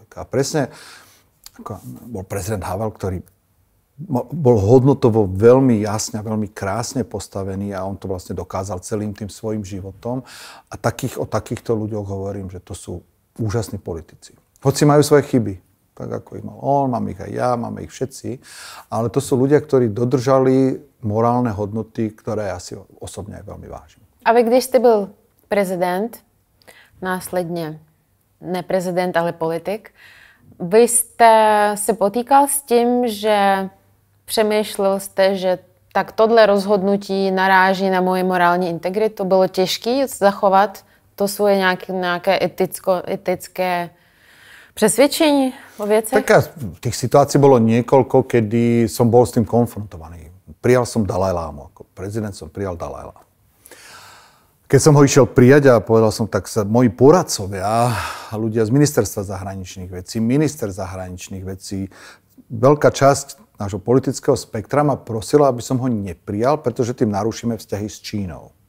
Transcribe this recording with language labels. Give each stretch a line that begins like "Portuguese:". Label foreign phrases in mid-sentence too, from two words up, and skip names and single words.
Slovak: A presne ako bol prezident Havel, ktorý bol hodnotovo veľmi jasne a veľmi krásne postavený a on to vlastne dokázal celým tým svojim životom. A o takýchto ľuďoch hovorím, že to sú úžasní politici. Hoci majú svoje chyby, tak ako ich mal on, mám ich aj ja, máme ich všetci, ale to sú ľudia, ktorí dodržali morálne hodnoty, ktoré ja si osobne aj veľmi vážim.
Czech: A vy, když jste byl prezident, následně ne prezident, ale politik, vy jste se potýkal s tím, že přemýšlel jste, že tak tohle rozhodnutí naráží na moji morální integritu. Bylo těžké zachovat to svoje nějaké etické
Slovak: presvedčení o veciach? Tak tých situácií bolo niekoľko, kedy som bol s tým konfrontovaný. Prijal som Dalajlámu. Ako prezident som prijal Dalajlámu. Keď som ho išiel prijať a povedal som, tak sa moji poradcovia, ľudia z ministerstva zahraničných vecí, minister zahraničných vecí, veľká časť nášho politického spektra ma prosila, aby som ho neprijal, pretože tým narušíme vzťahy s Čínou.